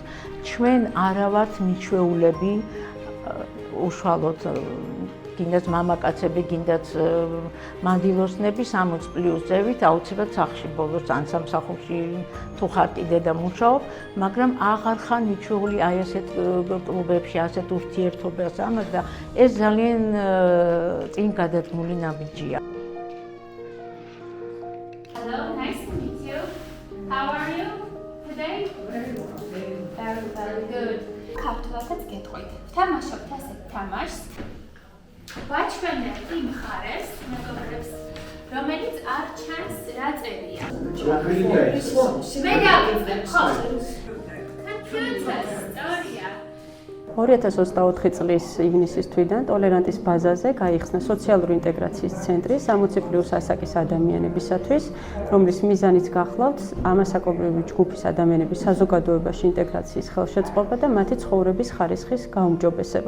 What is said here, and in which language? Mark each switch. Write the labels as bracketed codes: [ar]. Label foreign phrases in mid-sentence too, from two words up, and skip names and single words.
[ka] ჩვენ არა ვართ მიჩვეულები უშუალოდ გინდათ მამაკაცები, გინდათ მანდილოსნები 60 პლუს ზევით აუცილებლად სახლში ბოლოს ან სამსახურში თუ ხარ კიდე და მუშაობ, მაგრამ აღარ ხარ მიჩვეული აი ასეთ კლუბებში, ასეთ ურთიერთობებს ამას და ეს ძალიან წინ გადადგმული ნაბიჯია. [en] Hello, nice to meet you. How are you today? Very well. Very good. [ka] ქართულადაც გეტყვით. ვთამაშობთ ასეთ თამაშს. ვაჩვენებ იმ მხარეს მეგობრებს, რომელიც არ ჩანს რა წერია. მე გავიწყებ, ხო? [en] Computer story. [ka] 2024 წლის ივნისის თვიდან ტოლერანტის ბაზაზე გაიხსნა სოციალური ინტეგრაციის ცენტრი 60+ ასაკის ადამიანებისათვის, რომლის მიზანიც გახლავთ ამასაკობრივი ჯგუფის ადამიანების საზოგადოებაში ინტეგრაციის ხელშეწყობა და მათი ცხოვრების ხარისხის გაუმჯობესება.